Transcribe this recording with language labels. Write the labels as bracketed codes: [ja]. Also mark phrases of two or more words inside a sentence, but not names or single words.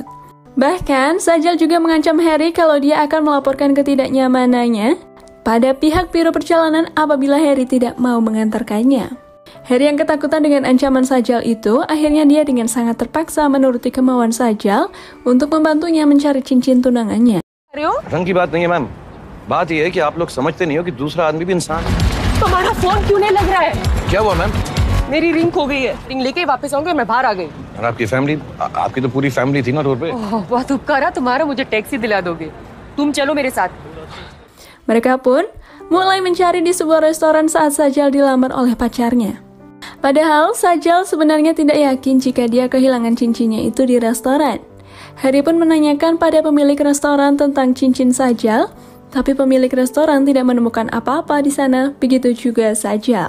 [id] Bahkan, Sajal juga mengancam Harry kalau dia akan melaporkan ketidaknyamanannya pada pihak biro perjalanan apabila Harry tidak mau mengantarkannya. Harry yang ketakutan dengan ancaman Sajal itu, akhirnya dia dengan sangat terpaksa menuruti kemauan Sajal untuk membantunya mencari cincin tunangannya. [hi] रंग की बात नहीं है मैम, बात यह है कि आप लोग समझते नहीं हो कि दूसरा आदमी भी इंसान है। तुम्हारा फोन क्यों नहीं लग रहा है? क्या हुआ मैम? मेरी रिंग खो गई है। रिंग लेके वापस आऊंगी और मैं बाहर आ गई। और आपकी फैमिली, आपकी तो पूरी फैमिली थी ना रोड पे। बहुत उपकार है तुम्हारा, मुझे टैक्सी दिला दोगे। तुम चलो मेरे साथ। [id] Mereka pun mulai mencari di sebuah restoran saat Sajal dilamar oleh pacarnya. Padahal Sajal sebenarnya tidak yakin jika dia kehilangan cincinnya itu di restoran. Harry pun menanyakan pada pemilik restoran tentang cincin Sajal, tapi pemilik restoran tidak menemukan apa-apa di sana, begitu juga Sajal.